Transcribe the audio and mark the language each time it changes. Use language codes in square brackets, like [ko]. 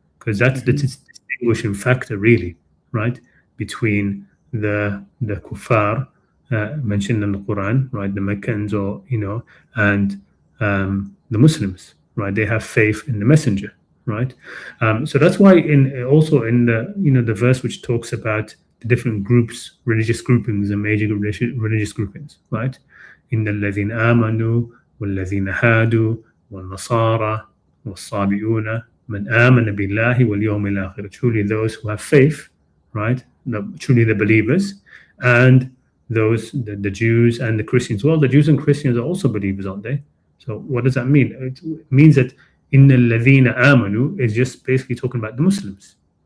[en] Because that's the distinguishing factor, really, right, between the kuffar mentioned in the Quran, right, the Meccans, or and the Muslims, right? They have faith in the messenger, right? So that's why also in the verse which talks about the different groups, religious groupings, and major religious groupings, right? [ar] إن الذين آمنوا والذين هادوا والنصارى والصابئون من آمن بالله واليوم الآخر. [en] Truly those who have faith, right? Truly the believers, and those the Jews and the Christians. Well, the Jews and Christians are also believers, aren't they? So what does that mean? It means that [ar] إن الذين آمنوا [en] is just basically talking about the Muslims.